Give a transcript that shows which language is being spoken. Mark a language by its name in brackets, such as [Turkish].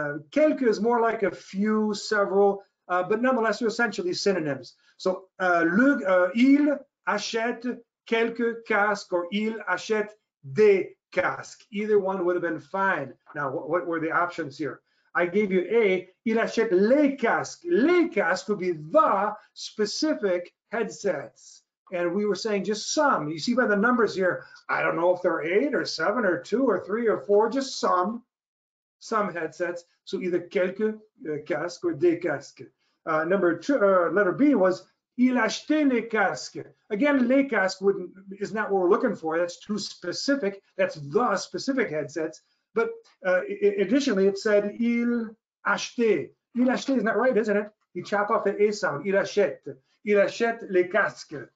[English] Quelques is more like a few, several, but nonetheless, they're essentially synonyms. So, [French] il achète quelques casques or il achète des casques. [English] Either one would have been fine. Now, what were the options here? I gave you A, [French] il achète les casques. [English] Les casques would be the specific headsets. And we were saying just some. You see by the numbers here, I don't know if they're 8 or 7 or 2 or 3 or 4, just some headsets. So either [French] quelques casques or des casques. [English] Number 2, letter B was [French] il achetait les casques. [English] Again, les casques is not what we're looking for. That's too specific. That's the specific headsets. But additionally, it said [French] il achetait. Il achetait [English] is not right, isn't it? You chop off the A sound. [French] Il achète. Il achète les casques.